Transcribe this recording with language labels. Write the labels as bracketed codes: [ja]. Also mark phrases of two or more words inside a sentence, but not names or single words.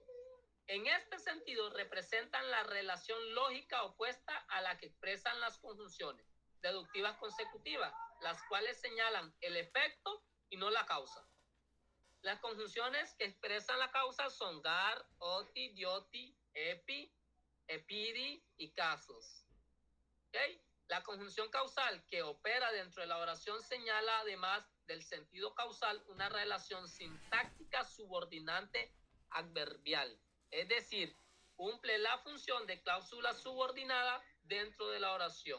[es] En este sentido, representan la relación lógica opuesta a la que expresan las conjunciones deductivas consecutivas, las cuales señalan el efecto y no la causa. Las conjunciones que expresan la causa son gar, [el] ὅτι, διότι, ἐπεί, ἐπειδή y casos. [es] ¿Okay? La conjunción causal que opera dentro de la oración señala, además del sentido causal, una relación sintáctica subordinante adverbial, es decir, cumple la función de cláusula subordinada dentro de la oración.